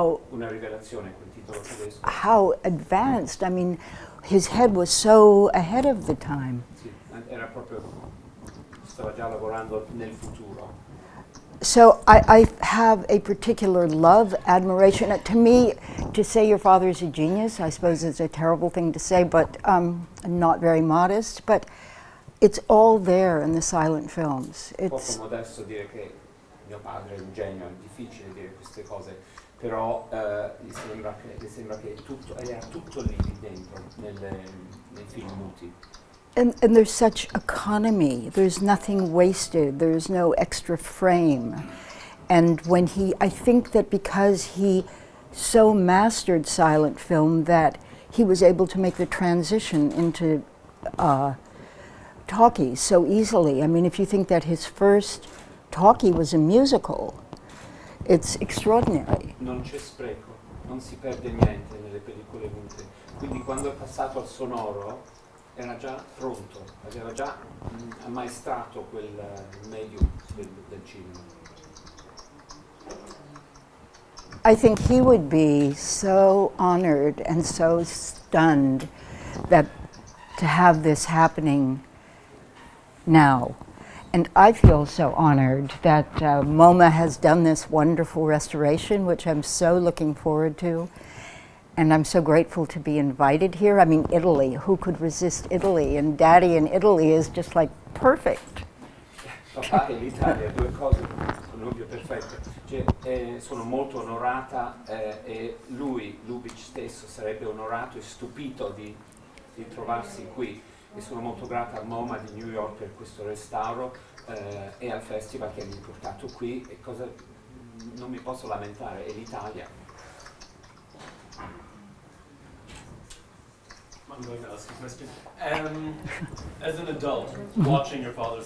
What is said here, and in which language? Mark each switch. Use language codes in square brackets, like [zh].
[it] Una rivelazione, quel titolo tedesco. [en] how advanced. I mean, his head was so ahead of the time. [it] Sì, era proprio, stava già lavorando nel futuro. [en] So I have a particular love, admiration. To me, to say your father's a genius, I suppose is a terrible thing to say, but not very modest. But it's all there in the silent films. [it] È poco [en] It's [it] modesto dire che mio padre è un genio, è difficile dire queste cose, però le sembra che era tutto lì dentro nei film muti. [en] and there's such economy. There's nothing wasted. There's no extra frame. And when I think that because he so mastered silent film that he was able to make the transition into talkie so easily. I mean, if you think that his first talkie was a musical, it's extraordinary. [it] Non c'è spreco, non si perde niente nelle pellicole mute. Quindi quando è passato al sonoro era già pronto, aveva già ammaestrato quel medium del cinema. [en] I think he would be so honored and so stunned that to have this happening now. And I feel so honored that MoMA has done this wonderful restoration, which I'm so looking forward to. And I'm so grateful to be invited here. I mean, Italy, who could resist Italy? And Daddy in Italy is just like perfect. [it] Papà e l'Italia, due cose sono ovvio perfette. Sono molto onorata e lui, Lubitsch stesso, sarebbe onorato e stupito di trovarsi qui. e sono molto grata a MoMA di New York per questo restauro e al festival che mi ha portato qui, e cosa non mi posso lamentare, è l'Italia. [en] I'm going to ask a question. As an adult, watching your father's